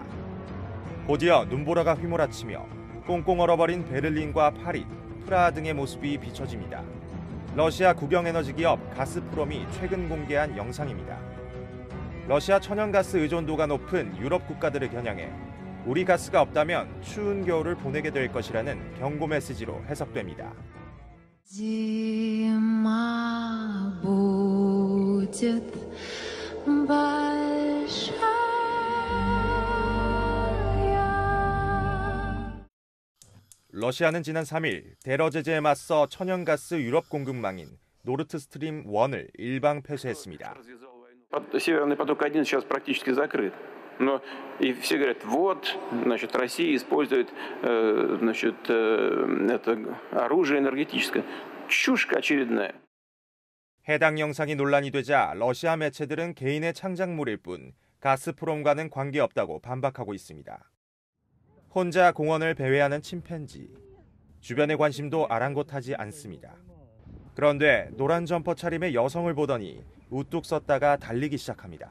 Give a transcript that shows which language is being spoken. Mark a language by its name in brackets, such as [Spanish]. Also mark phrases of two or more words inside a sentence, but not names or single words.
[Korean] 곧이어 눈보라가 휘몰아치며 꽁꽁 얼어버린 베를린과 파리, 프라하 등의 모습이 비춰집니다. 러시아 국영에너지 기업 가스프롬이 최근 공개한 영상입니다. 러시아 천연가스 의존도가 높은 유럽 국가들을 겨냥해 우리 가스가 없다면 추운 겨울을 보내게 될 것이라는 경고 메시지로 해석됩니다. [Russian] Zima будет большая. [Korean] 러시아는 지난 3일 대러 제재에 맞서 천연가스 유럽 공급망인 노르트스트림 1을 일방 폐쇄했습니다. [Russian] Северный поток-1 сейчас практически закрыт. Но и все говорят, вот, значит, Россия использует, значит, это оружие энергетическое. Чушь очередная. [Korean] 해당 영상이 논란이 되자 러시아 매체들은 개인의 창작물일 뿐 가스프롬과는 관계없다고 반박하고 있습니다. 혼자 공원을 배회하는 침팬지. 주변의 관심도 아랑곳하지 않습니다. 그런데 노란 점퍼 차림의 여성을 보더니 우뚝 섰다가 달리기 시작합니다.